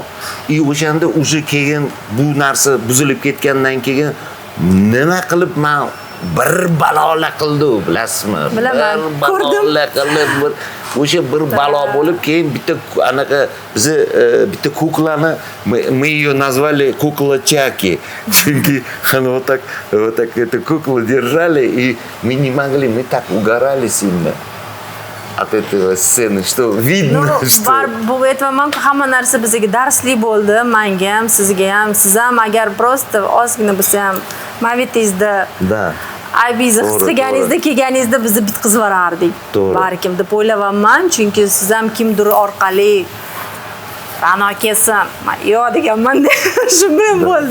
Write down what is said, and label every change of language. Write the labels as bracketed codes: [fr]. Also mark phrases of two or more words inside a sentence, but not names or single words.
[uz] O'shanda уже keyin bu narsa buzilib ketgandan keyin nima qilib men bir balola qildi, bilasizmi? Bilaman, ko'rdim. O'sha bir balo bo'lib, keyin bitta anaqa bizni bitta kuklani [ru] мы ее назвали кукла Чаки. Chunki вот так эту куклу держали, и мы не могли, мы так угорали сильно от этого сцены, что видно, что... [uz] Bu aytmaman, hamma narsa bizga darsli bo'ldi, menga ham, sizga ham. Siz ham agar просто ozgina bo'lsa ham ma'vitingizda aybingizni his qilganingizda, kelganingizda bizni bitkazib yuborardik. Balkim deb o'ylayapman, chunki siz ham kimdir orqali Ra'no kelsin, yo deganman, shu bilan bo'ldi.